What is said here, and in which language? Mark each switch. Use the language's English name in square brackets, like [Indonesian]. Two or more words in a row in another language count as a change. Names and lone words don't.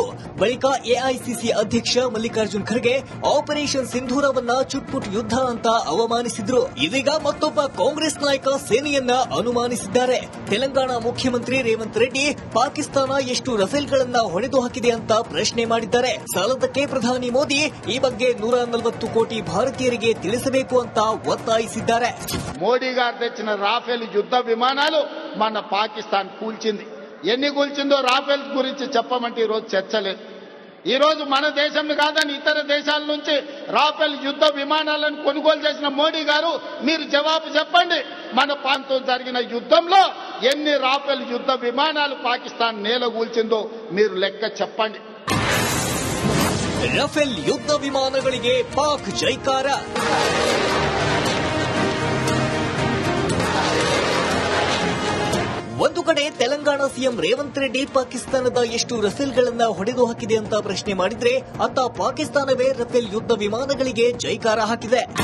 [Kannada] ಬಳಿಕ ಎಐಸಿಸಿ ಅಧ್ಯಕ್ಷ ಮಲ್ಲಿಕಾರ್ಜುನ್ ಖರ್ಗೆ ಆಪರೇಷನ್ ಸಿಂಧೂರವನ್ನ ಚುಟ್ಪುಟ್ ಯುದ್ಧ ಅಂತ ಅವಮಾನಿಸಿದ್ರು. ಇದೀಗ ಮತ್ತೊಬ್ಬ ಕಾಂಗ್ರೆಸ್ ನಾಯಕ ಸೇನೆಯನ್ನ ಅನುಮಾನಿಸಿದ್ದಾರೆ. ತೆಲಂಗಾಣ ಮುಖ್ಯಮಂತ್ರಿ ರೇವಂತ್ ರೆಡ್ಡಿ ಪಾಕಿಸ್ತಾನ ಎಷ್ಟು ರಫೇಲ್ಗಳನ್ನ ಹೊಡೆದು ಹಾಕಿದೆ ಅಂತ ಪ್ರಶ್ನೆ ಮಾಡಿದ್ದಾರೆ. ಸಾಲದಕ್ಕೆ ಪ್ರಧಾನಿ ಮೋದಿ ಈ ಬಗ್ಗೆ 140 ಕೋಟಿ భారతీయుರಿಗೆ ತಿಳಿಸಬೇಕು ಅಂತ ఒత్తాయిసిದ್ದಾರೆ. [Telugu] మోడీ గారు తెచ్చిన రాఫెల్ యుద్ధ విమానాలు మన పాకిస్తాన్ కూల్చింది. ఎన్ని కూల్చిందో రాఫెల్ గురించి చెప్పమంటే ఈరోజు చర్చ లేదు. ఈరోజు మన దేశం కాదని ఇతర దేశాల నుంచి రాఫెల్ యుద్ధ విమానాలను కొనుగోలు చేసిన మోడీ గారు మీరు జవాబు చెప్పండి. మన ప్రాంతం జరిగిన యుద్ధంలో ఎన్ని రాఫెల్ యుద్ధ విమానాలు పాకిస్తాన్ నేలగూల్చిందో మీరు లెక్క చెప్పండి. [Kannada] ರಫೇಲ್ ಯುದ್ಧ ವಿಮಾನಗಳಿಗೆ ಪಾಕ್ ಜೈಕಾರ. ಒಂದು ಕಡೆ ತೆಲಂಗಾಣ ಸಿಎಂ ರೇವಂತ್ ರೆಡ್ಡಿ ಪಾಕಿಸ್ತಾನದ ಎಷ್ಟು ರಫೇಲ್ಗಳನ್ನ ಹೊಡೆದು ಹಾಕಿದೆ ಅಂತ ಪ್ರಶ್ನೆ ಮಾಡಿದ್ರೆ ಅತ್ತ ಪಾಕಿಸ್ತಾನವೇ ರಫೇಲ್ ಯುದ್ಧ ವಿಮಾನಗಳಿಗೆ ಜೈಕಾರ ಹಾಕಿದೆ.